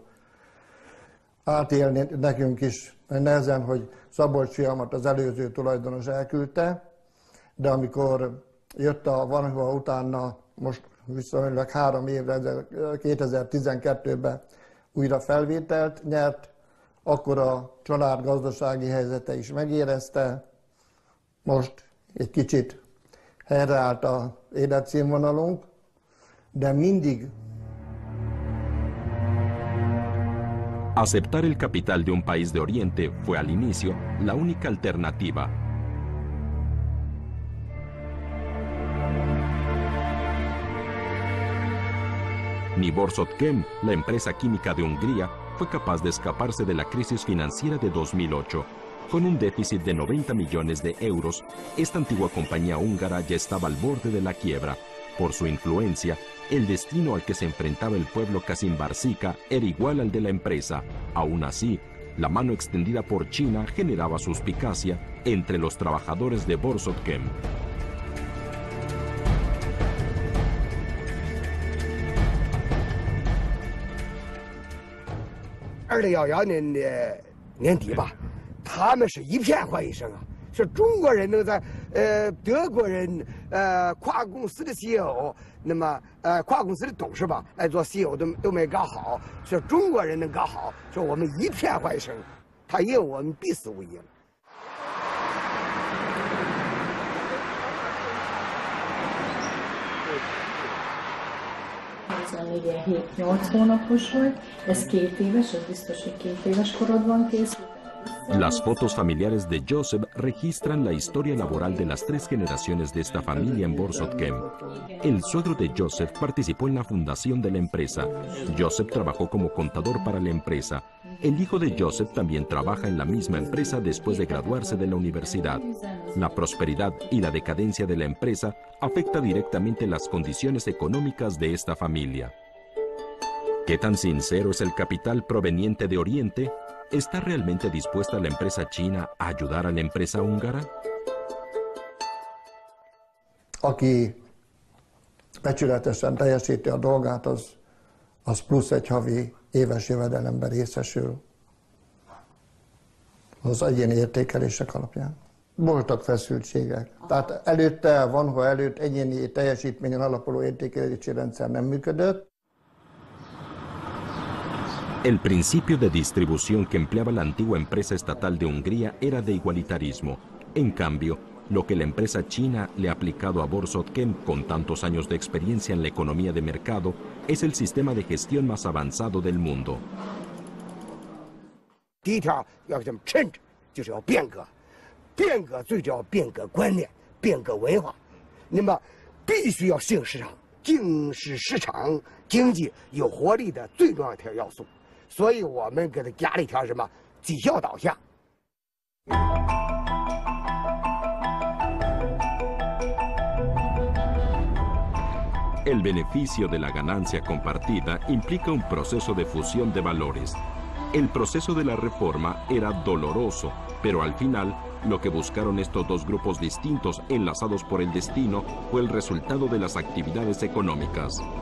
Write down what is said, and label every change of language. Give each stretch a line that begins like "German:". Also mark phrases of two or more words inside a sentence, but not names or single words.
Hungarian: Átélni nekünk is nehezen, hogy Szabolcs fiamat az előző tulajdonos elküldte, de amikor jött a Wanhua utána, most viszonylag 3 évre, 2012-ben újra felvételt nyert, akkor a család gazdasági helyzete is megérezte, most egy kicsit helyreállt az életszínvonalunk, de mindig.
Spanish: Aceptar el capital de un país de Oriente fue al inicio la única alternativa. Ni Borsod-Chem, la empresa química de Hungría, fue capaz de escaparse de la crisis financiera de 2008. Con un déficit de 90 millones de euros, esta antigua compañía húngara ya estaba al borde de la quiebra. Por su influencia, el destino al que se enfrentaba el pueblo Kazimbársika era igual al de la empresa. Aún así, la mano extendida por China generaba suspicacia entre los trabajadores de Borsod-Chem.
Chinese: ...2011年底吧，他们是一片欢声啊，是中国人能在德国人跨公司的 CEO， 那么跨公司的董事吧来做 CEO 都没搞好，是中国人能搞好，说我们一片欢声，他赢我们必死无疑了。
Hungarian: Ugye 7-8 hónapos volt, ez 2 éves, ez biztos, hogy 2 éves korodban készült.
Spanish: Las fotos familiares de Joseph registran la historia laboral de las 3 generaciones de esta familia en Borsod-Chem. El suegro de Joseph participó en la fundación de la empresa. Joseph trabajó como contador para la empresa. El hijo de Joseph también trabaja en la misma empresa después de graduarse de la universidad. La prosperidad y la decadencia de la empresa afecta directamente las condiciones económicas de esta familia. ¿Qué tan sincero es el capital proveniente de Oriente? ¿Está realmente dispuesta la empresa china a ayudar a la empresa húngara?
Hungarian: Aki becsületesen teljesíti a dolgát, az plusz egy havi éves jövedelemben részesül az egyéni értékelések alapján. Voltak feszültségek. Tehát előtte, Wanhua előtt egyéni teljesítményen alapuló értékelési rendszer nem működött.
Spanish: El principio de distribución que empleaba la antigua empresa estatal de Hungría era de igualitarismo. En cambio, Lo que la empresa china le ha aplicado a Borsod-Chem con tantos años de experiencia en la economía de mercado es el sistema de gestión más avanzado del mundo.
Chinese: 第一条要这么趁着，就是要变革，变革最主要变革观念，变革文化。那么必须要适应市场，正是市场经济有活力的最重要一条要素。所以我们给它加了一条什么绩效导向。
Spanish: El beneficio de la ganancia compartida implica un proceso de fusión de valores. El proceso de la reforma era doloroso, pero al final, lo que buscaron estos dos grupos distintos enlazados por el destino fue el resultado de las actividades económicas.